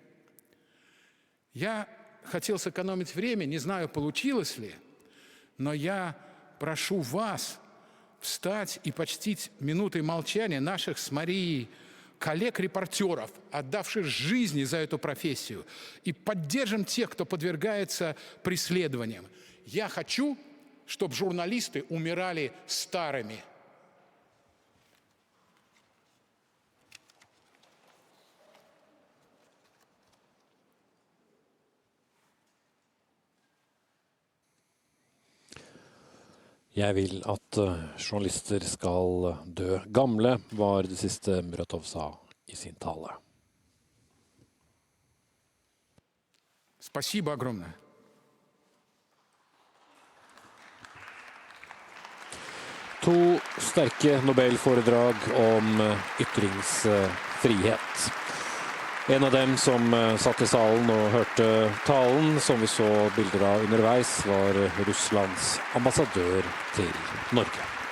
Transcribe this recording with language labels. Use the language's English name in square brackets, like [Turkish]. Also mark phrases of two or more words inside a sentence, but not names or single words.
[Russian] Я хотел сэкономить время, не знаю, получилось ли, но я прошу вас встать и почтить минутой молчания наших с Марией коллег-репортеров, отдавших жизни за эту профессию, и поддержим тех, кто подвергается преследованиям. Я хочу, чтобы журналисты умирали старыми. [Norwegian] Jeg vil at journalister skal dø gamle, var det siste Muratov sa i sin tale. [Russian] Спасибо огромное. [Norwegian] To sterke Nobel-foredrag om ytringsfrihet. En av dem som satt i salen og hørte talen, som vi så bilder av underveis, var Russlands ambassadør til Norge.